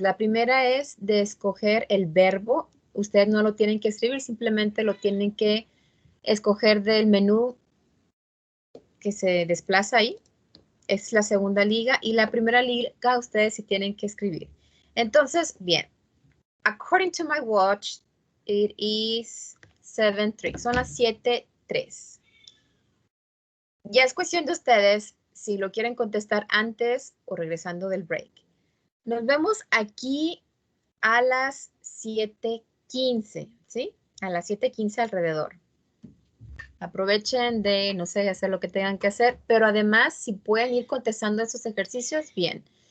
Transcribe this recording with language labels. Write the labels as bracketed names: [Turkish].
[Spanish] La primera es de escoger el verbo. Ustedes no lo tienen que escribir, simplemente lo tienen que escoger del menú que se desplaza ahí. Es la segunda liga. Y la primera liga ustedes sí tienen que escribir. Entonces, bien. [English] According to my watch, it is 7:03. [Spanish] Son las 7:03. Ya es cuestión de ustedes si lo quieren contestar antes o regresando del break. Nos vemos aquí a las 7:15, ¿sí? A las 7:15 alrededor. Aprovechen de, no sé, hacer lo que tengan que hacer, pero además, si pueden ir contestando esos ejercicios, bien.